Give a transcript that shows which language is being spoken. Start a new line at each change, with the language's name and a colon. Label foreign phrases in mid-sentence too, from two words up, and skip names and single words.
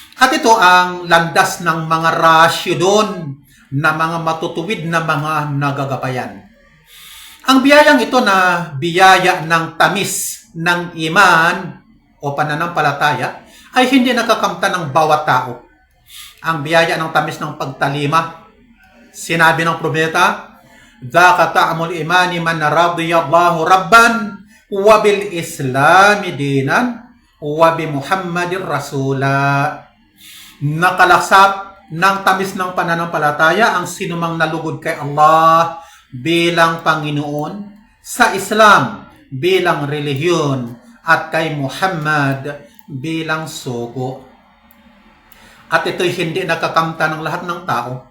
Filipino: At ito ang landas ng mga rasyudon na mga matutuwid na mga nagagabayan. Ang biyayang ito na biyaya ng tamis ng iman o pananampalataya ay hindi nakakamtan ng bawat tao. Ang biyaya ng tamis ng pagtalima, sinabi ng propeta,
Arabic: "ذاق طعم الإيمان من رضي بالله ربا وبالإسلام دينا وبمحمد رسولا."
Filipino: Nakalasap ng tamis ng pananampalataya ang sinumang nalugod kay Allah bilang Panginoon, sa Islam bilang relihiyon, at kay Muhammad bilang sugo. At ito'y hindi nakakamta ng lahat ng tao.